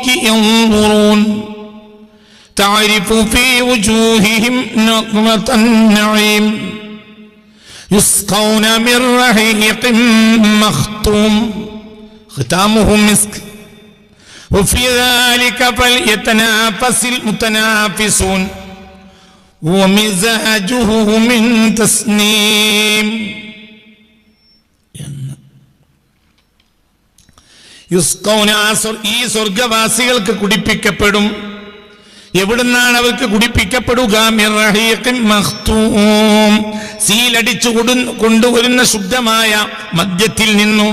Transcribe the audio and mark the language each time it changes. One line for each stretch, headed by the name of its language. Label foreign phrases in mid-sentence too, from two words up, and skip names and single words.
Arabic: ينظرون تعرف في وجوههم نضرة النعيم يسقون من رحيق مختوم ختامه مسك وفي ذلك فليتنافس المتنافسون ومزاجه من تسنيم.
Malayalam: യുസ്കൗന, ഈ സ്വർഗവാസികൾക്ക് കുടിപ്പിക്കപ്പെടും. എവിടുന്നാണ് അവർക്ക് കുടിപ്പിക്കപ്പെടുക?
Arabic: من رحيق مختوم,
Malayalam: സീലടിച്ചു കൊണ്ടുവരുന്ന ശുദ്ധമായ മദ്യത്തിൽ നിന്നും.